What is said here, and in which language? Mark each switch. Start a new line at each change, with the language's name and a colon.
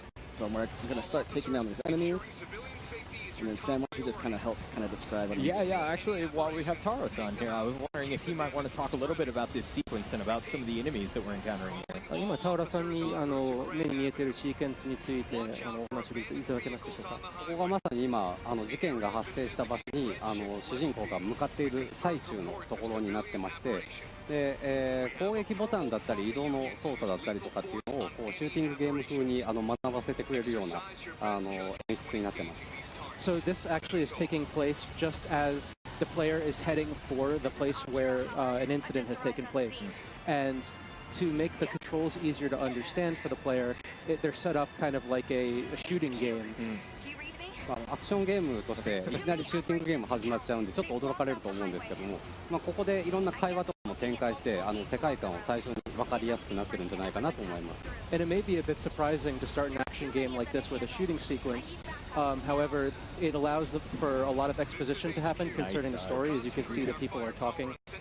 English: So we're going to start taking down these enemies. And then Sam, why don't you just kind of help describe them? Yeah. Actually, while we have Taros on here, I was wondering if he might want to talk a little bit about this sequence and about some of the enemies that we're encountering here.
Japanese: 今タオラさんに目に見えているシーケンスについてお話しいただけますでしょうか。ここがまさに今事件が発生した場所に主人公が向かっている最中のところになってまして、で、攻撃ボタンだったり移動の操作だったりとかっていうのをこうシューティングゲーム風に学ばせてくれるような演出になってます。
English: So this actually is taking place just as the player is heading for the place where an incident has taken place. And to make the controls easier to understand for the player, they're set up kind of like a shooting game.
Japanese: アクションゲームとしていきなりシューティングゲーム始まっちゃうんでちょっと驚かれると思うんですけども、ここでいろんな会話とかも展開して世界観を最初に分かりやすくなってるんじゃないかなと思います。
English: And it may be a bit surprising to start an action game like this with a shooting sequence. However, it allows for a lot of exposition to happen concerning the story. As you can see, the people are talking.